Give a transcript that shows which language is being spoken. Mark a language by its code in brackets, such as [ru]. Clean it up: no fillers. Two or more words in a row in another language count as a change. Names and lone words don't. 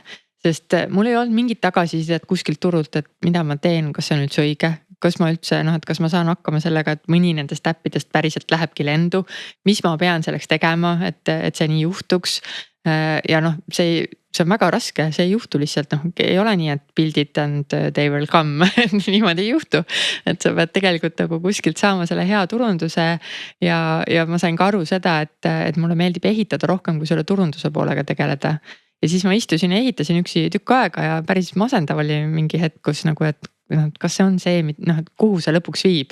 [et] Sest mul ei olnud mingit tagasisidet kuskilt turult, et mida ma teen, kas see on üldse õige, kas ma üldse noh, et kas ma saan hakkama sellega, et mõni nendest äppidest päriselt lähebki lendu. Mis ma pean selleks tegema, et see nii juhtuks. Ja noh, see on väga raske, see ei juhtu lihtsalt, noh, ei ole nii, et [en] build it and they will come [et] niimoodi ei juhtu. Et sa pead tegelikult nagu kuskilt saama selle hea turunduse ja ma sain ka aru seda, et mulle meeldib ehitada rohkem kui selle turunduse poolega tegeleda. Ja siis ma istusin ja ehitasin üksi tükk aega ja päris masendav oli mingi hetk, kus nagu, et kas see on see, noh, et kuhu see lõpuks viib.